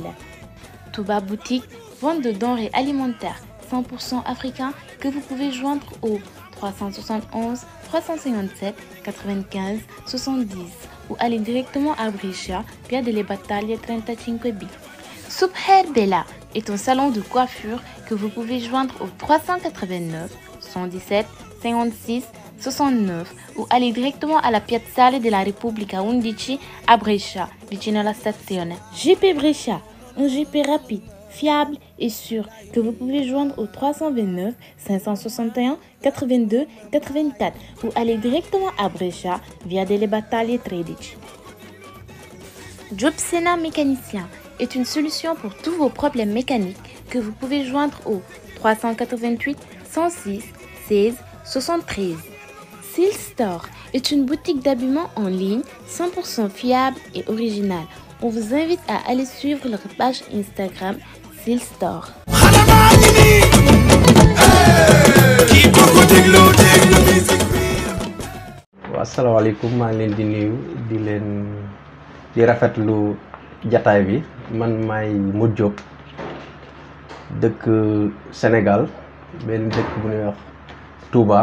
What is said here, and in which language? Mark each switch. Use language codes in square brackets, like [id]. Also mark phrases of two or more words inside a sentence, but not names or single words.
[fr] Touba Boutique, vente de denrées alimentaires 100% africains que vous pouvez joindre au 371 357 95 70 ou aller directement à Brescia via Delle Battaglie 35B. Super Bella est un salon de coiffure que vous pouvez joindre au 389 117 56 69 ou aller directement alla Piazzale della Repubblica 11 à Brescia, [it] vicino alla stazione. [fr] GP Brescia, un GP rapide, fiable et sûr que vous pouvez joindre au 329 561 82 84 ou aller directement à Brescia via Delle Battaglie 13. Job Sena Mécanicien est une solution pour tous vos problèmes mécaniques que vous pouvez joindre au 388 106 16 73. Seal Store est une boutique d'habillement en ligne 100% fiable et originale. On vous invite à aller suivre leur page Instagram Seal Store. [wo] Asalaamaaleykum, maa ngi leen di nuyu di rafetlu jataay bi. Man maay Modou Diop dëkk Sénégal, benn dëkk bu ñuy wax Touba.